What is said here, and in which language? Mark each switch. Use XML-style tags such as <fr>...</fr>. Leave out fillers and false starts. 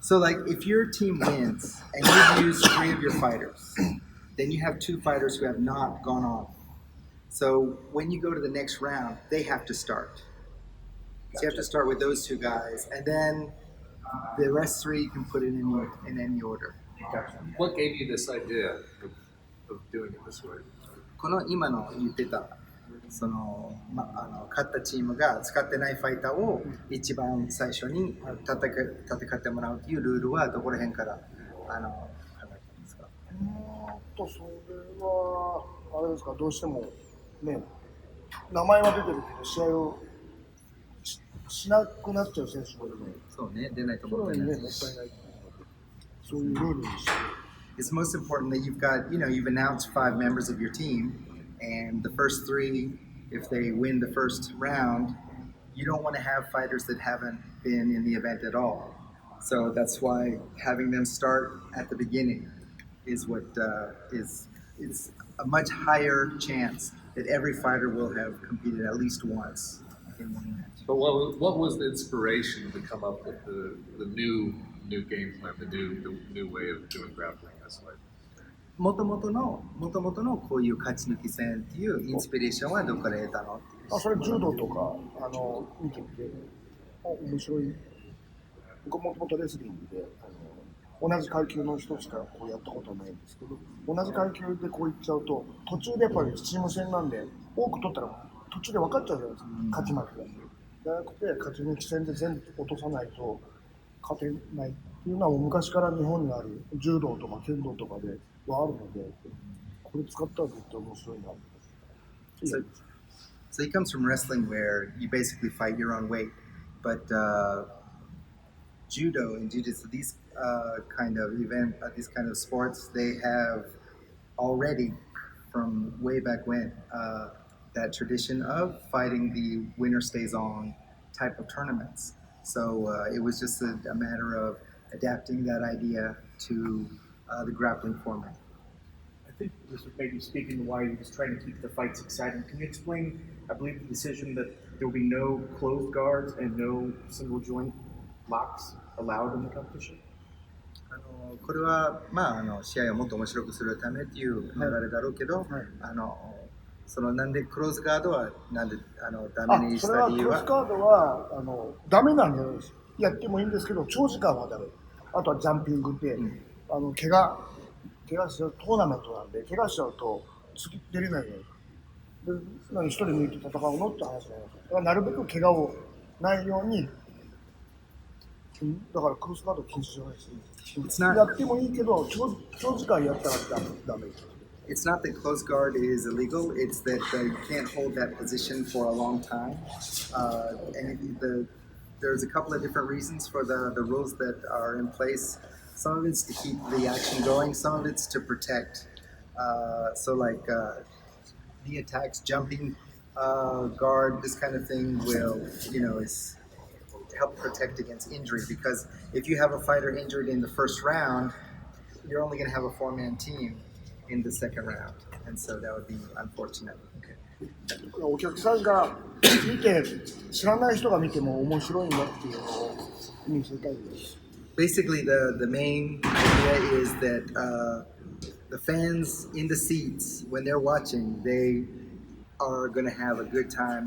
<en>So like if your team wins and you've used 3 of your fighters, then you have 2 fighters who have not gone on. So when you go to the next round, they have to start. So you have to start with those 2 guys, and then the rest 3 you can put in any order. What gave you this idea of doing it this way?</en> <ja>この今の言ってたその、勝ったチームが使ってないファイターを一番最初に戦ってもらうというルールはどこら辺から考えたんですか？それはあれですか、どうしてもね、名前は出てるけど試合をしなくなっちゃう選手もいるので、そうね、出ないとそ思ってない。れはね、もったいない。そういうルールにして。</ja> <en>It's most important that you've announced 5 members of your team, and the first 3, if they win the first round, you don't want to have fighters that haven't been in the event at all. So that's why having them start at the beginning is what is a much higher chance that every fighter will have competed at least once in one match. But what was the inspiration to come up with the new game plan, the new way of doing grappling this way?</en> <ja>もともとのこういう勝ち抜き戦っていうインスピレーションはどこから得たの？それ柔道とか見てみて面白い。僕もともとレスリングで同じ階級の人しかこうやったことないんですけど、同じ階級でこういっちゃうと途中でやっぱりチーム戦なんで多く取ったら途中で分かっちゃうじゃないですか、勝ち負けが。じゃなくて勝ち抜き戦で全部落とさないと勝てないっていうのは昔から日本にある柔道とか剣道とかではあるので、これ使ったら絶対面白いな。</ja> <en>So he comes from wrestling where you basically fight your own weight, but judo and jiu-jitsu, these kind of sports, they have already from way back when that tradition of fighting the winner stays on type of tournaments. So it was just a matter of adapting that idea to the grappling format. I think this was maybe speaking to why he was trying to keep the fights exciting. Can you explain, I believe, the decision that there will be no closed guards and no single joint locks allowed in the competition?</en> <ja>これは、試合をもっと面白くするためっていう流れだろうけど、そのなんでクローズガードはなんでダメにした理由は？クローズガードはダメなんじゃないです。やってもいいんですけど、長時間はダメ。あとはジャンピングで、怪我しちゃうトーナメントなんで、怪我しちゃうと次出れないじゃないですか。で、何一人抜いて戦うのって話になります。だからなるべく怪我をないように、だからクロスガード禁止じゃないです。やってもいいけど、長時間やったらダメです。</ja> <en>It's not that closed guard is illegal, it's that you can't hold that position for a long time. And there's a couple of different reasons for the rules that are in place. Some of it's to keep the action going, some of it's to protect. So like knee attacks, jumping guard, this kind of thing will, is help protect against injury, because if you have a fighter injured in the first round, you're only going to have a 4-man team. in the second round, and so that would be unfortunate.</en> <ja>お客さんが見て、知らない人が見ても面白いんだっていうのを見せたいです。</ja> <en>Basically, the main idea is that the fans in the seats, when they're watching, they are going to have a good time.</en>